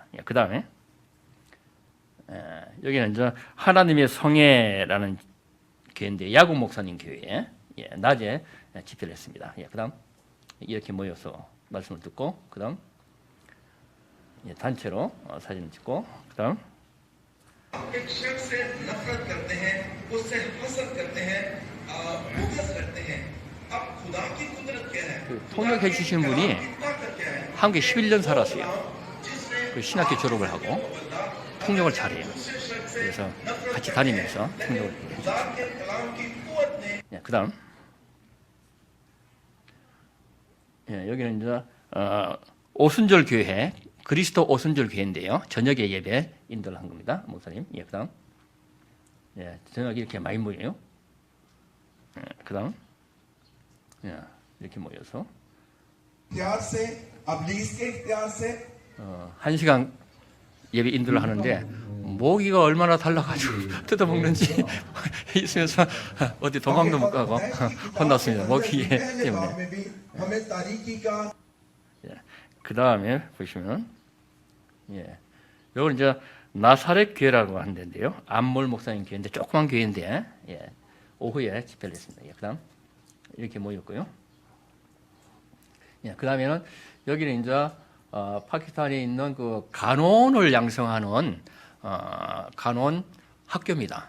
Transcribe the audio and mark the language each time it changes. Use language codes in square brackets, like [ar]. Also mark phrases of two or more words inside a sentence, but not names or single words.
[ko] 그다음에 여기는 이제 하나님의 성회라는 교회인데 야구 목사님 교회 낮에 집회를 했습니다. 그다음 이렇게 모여서 말씀을 듣고 그다음 단체로 사진을 찍고 그다음 [ur] ایک شخص سے نفرت کرتے ہیں، اس سے حسد کرتے ہیں، بغض کرتے ہیں. اب خدا کی قدرت کیا ہے? [ko] 통역해 주신 분이 [ur] طاقت کیا ہے? [ko] 한국에 11년 살았어요. [ur] जिसने [ko] 그 신학교 졸업을 하고 통역을 잘해요. 그래서 같이 다니면서 통역을 해주고 [ur] خدا کے کلام کی قوت نے [ko] 그다음 여기는 이제 오순절 교회 그리스도 오순절 교회인데요. 저녁에 예배 인도를 한 겁니다. 목사님. 그다음 저녁에 이렇게 많이 모여요. 그다음 이렇게 모여서 [ur] اختیار سے ابلیس کے اختیار سے [ko] 1시간 예배 인도를 하는데 모기가 얼마나 달라가지고 뜯어먹는지 있으면서 어디 도망도 못 가고 혼났습니다. 모기 [ur] पहले [ko] 때문에. [ur] باب میں بھی ہمیں تاریکی کا [ko] 그 다음에 보시면 이건 이제 나사렛 교회라고 하는 데인데요. 안몰 목사님 교회인데 조그만 교회인데 오후에 집회를 했습니다. 그다음 이렇게 모였고요. 그 다음에는 여기는 이제 파키스탄에 있는 그 간혼을 양성하는 간혼 학교입니다.